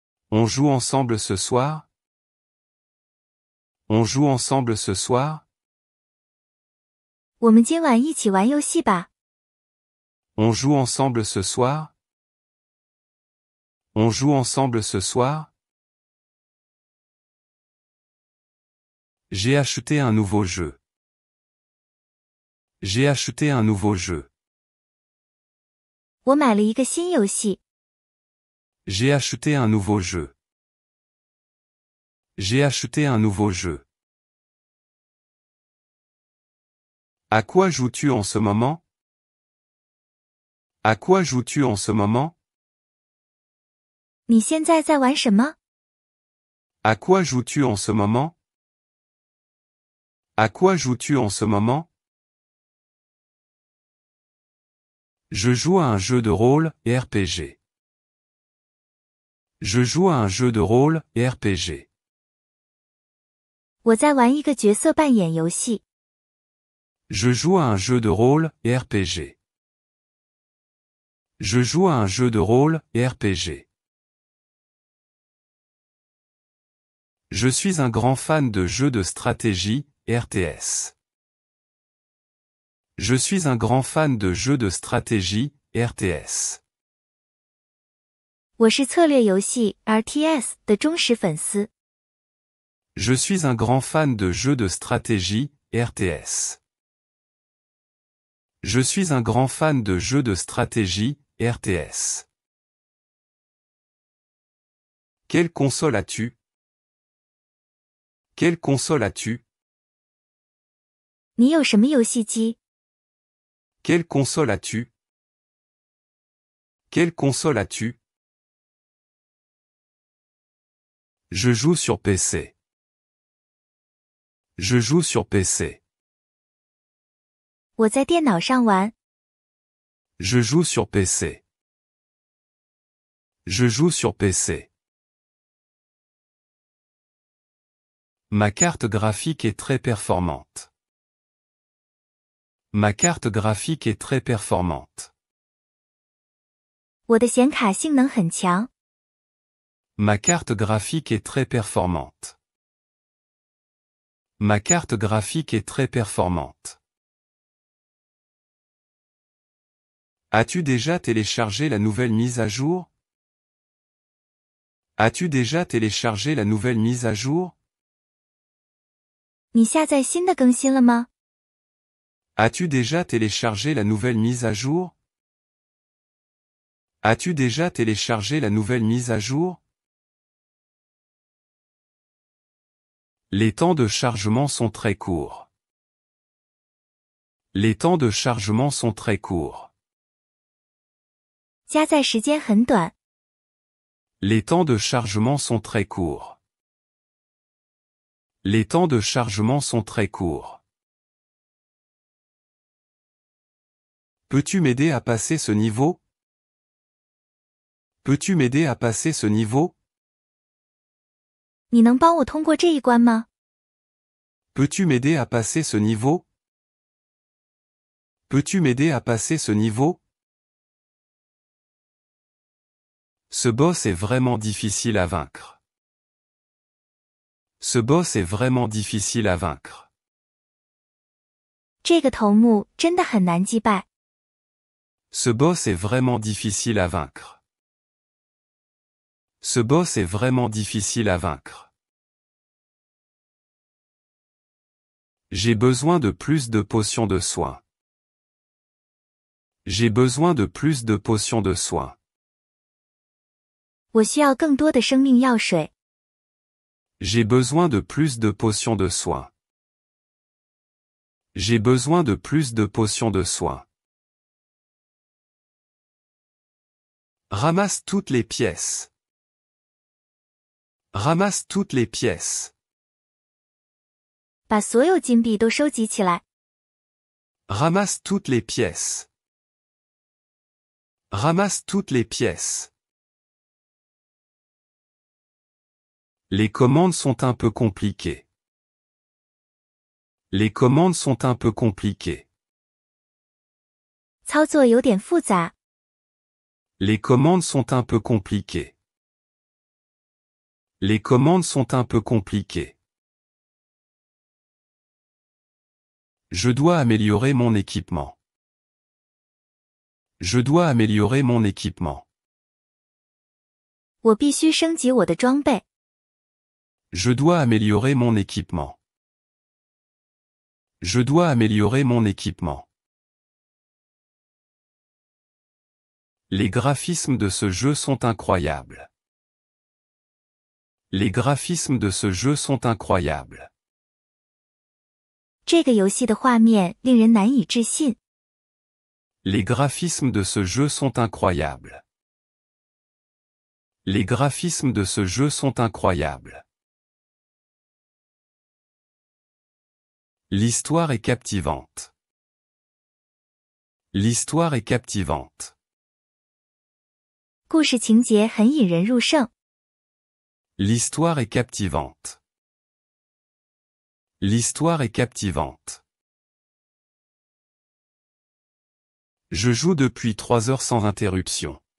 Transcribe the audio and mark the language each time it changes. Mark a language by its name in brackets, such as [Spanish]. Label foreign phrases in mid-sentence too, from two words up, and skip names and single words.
[French] On joue ensemble ce soir? On joue ensemble ce soir? [Chinese] 我们今晚一起玩游戏吧。 [French] On joue ensemble ce soir? On joue ensemble ce soir? J'ai acheté un nouveau jeu. J'ai acheté un nouveau jeu. [Chinese] 我买了一个新游戏。 [French] J'ai acheté un nouveau jeu. J'ai acheté un nouveau jeu. À quoi joues-tu en ce moment? À quoi joues-tu en ce moment? [Chinese] 你现在在玩什么？ [French] À quoi joues-tu en ce moment? À quoi joues-tu en ce moment? Je joue à un jeu de rôle et RPG. Je joue à un jeu de rôle et RPG. [Chinese] 我在玩一个角色扮演游戏。 [French] Je joue à un jeu de rôle et RPG. Je joue à un jeu de rôle et RPG. Je suis un grand fan de jeux de stratégie, RTS. Je suis un grand fan de jeux de stratégie, RTS. [Chinese] 我是策略游戏 RTS 的忠实粉丝。 [French] Je suis un grand fan de jeux de stratégie, RTS. Je suis un grand fan de jeux de stratégie, RTS. Quelle console as-tu? Quelle console as-tu? [Chinese] 你有什么游戏机？ [French] Quelle console as-tu? Quelle console as-tu? Je joue sur PC. Je joue sur PC. [Chinese] 我在电脑上玩。 [French] Je joue sur PC. Je joue sur PC. Ma carte graphique est très performante. Ma carte graphique est très performante. [Chinese] 我的显卡性能很强。 [French] Ma carte graphique est très performante. Ma carte graphique est très performante. As-tu déjà téléchargé la nouvelle mise à jour? As-tu déjà téléchargé la nouvelle mise à jour? [Chinese] 你下载新的更新了吗？ [French] As-tu déjà téléchargé la nouvelle mise à jour? As-tu déjà téléchargé la nouvelle mise à jour? Les temps de chargement sont très courts. Les temps de chargement sont très courts. [Chinese] 加载时间很短。 [French] Les temps de chargement sont très courts. Les temps de chargement sont très courts. Peux-tu m'aider à passer ce niveau? Peux-tu m'aider à passer ce niveau? [Chinese] 你能帮我通过这一关吗？ [French] Peux-tu m'aider à passer ce niveau? Peux-tu m'aider à passer ce niveau? Ce boss est vraiment difficile à vaincre. Ce boss est vraiment difficile à vaincre. [Chinese] 这个头目真的很难击败。 [French] Ce boss est vraiment difficile à vaincre. Ce boss est vraiment difficile à vaincre. J'ai besoin de plus de potions de soin. J'ai besoin de plus de potions de soin. [Chinese] 我需要更多的生命药水。 [French] J'ai besoin de plus de potions de soin. J'ai besoin de plus de potions de soin. Ramasse toutes les pièces. Ramasse toutes les pièces. [Chinese] 把所有金币都收集起来。 [French] Ramasse toutes les pièces. Ramasse toutes les pièces. Les commandes sont un peu compliquées. Les commandes sont un peu compliquées. [Chinese] 操作有点复杂。 [French] Les commandes sont un peu compliquées. Les commandes sont un peu compliquées. Je dois améliorer mon équipement. Je dois améliorer mon équipement. [Chinese] 我必须升级我的装备。 [French] Je dois améliorer mon équipement. Je dois améliorer mon équipement. Les graphismes de ce jeu sont incroyables. Les graphismes de ce jeu sont incroyables. [Chinese] 这个游戏的画面令人难以置信。 [French] Les graphismes de ce jeu sont incroyables. Les graphismes de ce jeu sont incroyables. L'histoire est captivante. L'histoire est captivante. [Chinese] 故事情节很引人入胜。 [French] L'histoire est captivante. L'histoire est captivante. Je joue depuis 3 heures sans interruption.